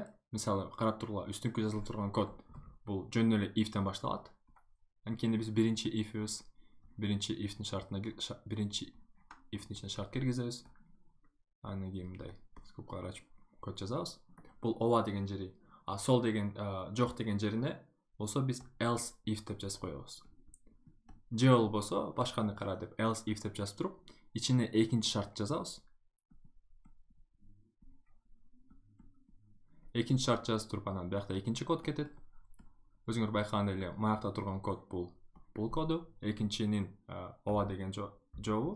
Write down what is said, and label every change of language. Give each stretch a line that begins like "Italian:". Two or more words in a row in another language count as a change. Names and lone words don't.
Kyrgyz: Мисалы, карап тургула, үстүнкү жазылып турган код бул жөн эле if'тен башталат. Анткени биз биринчи if'ибиз, биринчи if'тин ичине шарт киргизебиз. Андан кийин мындай скобкалар ачып код жазабыз. Бул ооба деген жери, а сол деген жок деген жерине болсо биз
English: else if
Kyrgyz: деп жазып коебуз. Же болбосо башканы кара деп
English: else if
Kyrgyz: деп жазып туруп, ичине экинчи шарт жазабыз. Экинчи шарт жазып туруп, анан биякта экинчи код кетет. Өзүңөр байкагандай эле, маякта турган код бул коду, экинчинин ооба деген жообу.